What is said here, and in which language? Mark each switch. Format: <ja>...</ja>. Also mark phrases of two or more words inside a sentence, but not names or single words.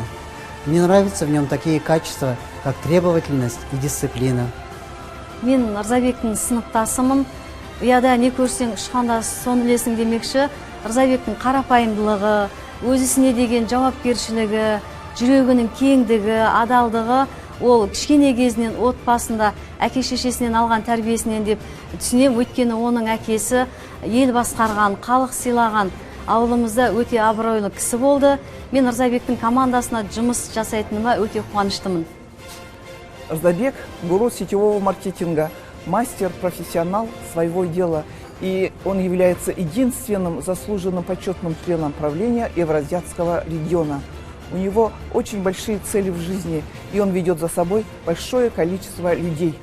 <ru>Мне нравятся в нем такие качества, как требовательность и дисциплина.</ru> <kk>Мен Разабектің сыныптасымын. Ұяда не көрсең ұшқанда соны білесің демекші, Разабектің қарапайымдылығы, өз ісіне деген жауапкершілігі, жүрегінің кеңдігі, адалдығы, ол кішкене кезінен отбасында әке-шешесінен алған тәрбиесінен деп түсінемін. Өйткені оның әкесі ел басқарған, халық сыйлаған, ауылымызда өте абыройлы кісі болды. Мен Разабектің командасына жұмыс жасайтыныма өте қуаныштымын.</kk> <ru>Разабек – гуру сетевого маркетинга, мастер, профессионал своего дела. И он является единственным заслуженным почетным членом правления Евразиатского региона. У него очень большие цели в жизни, и он ведет за собой большое количество людей.</ru>